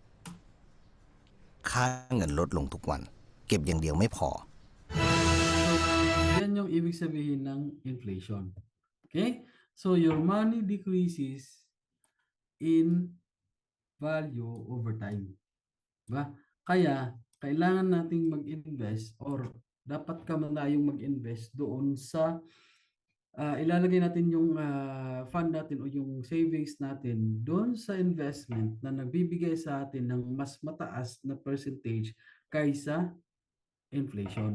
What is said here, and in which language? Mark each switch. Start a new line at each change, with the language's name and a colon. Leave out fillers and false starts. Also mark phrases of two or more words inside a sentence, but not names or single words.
Thai: ค่าเงินลดลงทุกวัน เก็บอย่างเดียวไม่พอ
Filipino: So, yan yung ibig sabihin ng inflation. Okay?
English: So, your money decreases in value over time.
Filipino: Diba? Kaya, kailangan nating mag-invest or dapat ka man tayong mag-invest doon sa ilalagay natin yung fund natin o yung savings natin doon sa investment na nagbibigay sa atin ng mas mataas na percentage kaysa inflation.